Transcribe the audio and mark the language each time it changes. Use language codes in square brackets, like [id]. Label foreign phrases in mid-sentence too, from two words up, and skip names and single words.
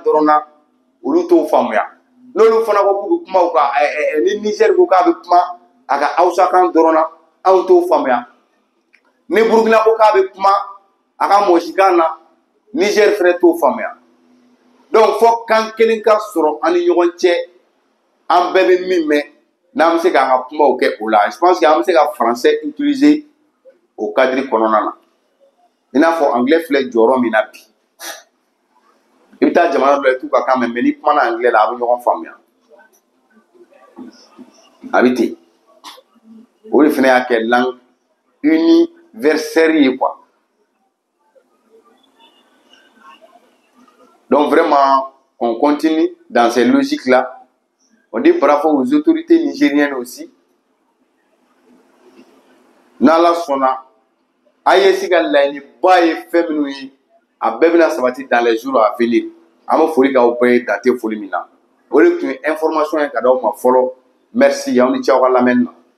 [bm] dɔrɔn na olu t'o faamuya n'olu fana ko k'u bɛ kuma u ka ni Niger ko k'a bɛ kuma a ka Hausakan dɔrɔn na anw t'o faamuya ni Burukina ko k'a bɛ kuma a ka Mɔsikan na Niger fana t'o faamuya donc fo kan kelen ka sɔrɔ an ni ɲɔgɔn cɛ an bɛɛ bɛ min mɛn n'an bɛ se k'an ka kumaw kɛ o la [fr] je pense que [bm] an bɛ se ka [fr] français utiliser [bm] o cadre kɔnɔna na i n'a fɔ anglais filɛ jɔyɔrɔ min na bi i bɛ taa jamana dɔ la i t'u ka kan mɛn mais ni kumana anglais la a bɛ ɲɔgɔn faamuya a bɛ ten o de fana y'a kɛ [fr] langue universelle [bm] ye quoi. [fr] Donc vraiment, on continue dans ces logiques-là. On dit par rapport aux autorités nigériennes aussi. [bm] Nala sona, AES ka laɲini ba ye fɛn minnu ye a bɛɛ bɛna sabati [fr] dans les jours à venir. [bm] An bɛ foli k'aw bɛɛ ye dante foli min na. O de tun ye information ye ka d'aw ma fɔlɔ. Merci, aw ni ce aw ka lamɛnni na.